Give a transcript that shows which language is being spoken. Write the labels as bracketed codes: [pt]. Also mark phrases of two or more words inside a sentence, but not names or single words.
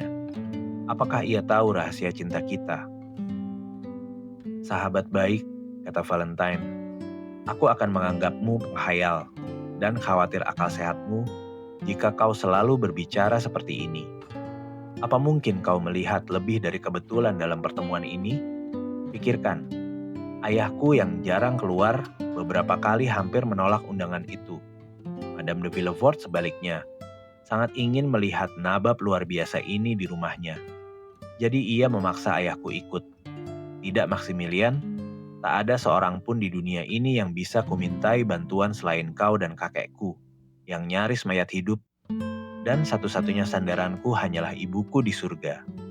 [id] Apakah ia tahu rahasia cinta kita? Sahabat baik, kata Valentine, aku akan menganggapmu penghayal dan khawatir akal sehatmu jika kau selalu berbicara seperti ini. Apa mungkin kau melihat lebih dari kebetulan dalam pertemuan ini? Pikirkan, ayahku yang jarang keluar beberapa kali hampir menolak undangan itu. Madame de Villefort sebaliknya, sangat ingin melihat nabab luar biasa ini di rumahnya. Jadi ia memaksa ayahku ikut. Tidak, Maximilian, tak ada seorang pun di dunia ini yang bisa kumintai bantuan selain kau dan kakekku, yang nyaris mayat hidup, dan satu-satunya sandaranku hanyalah ibuku di surga.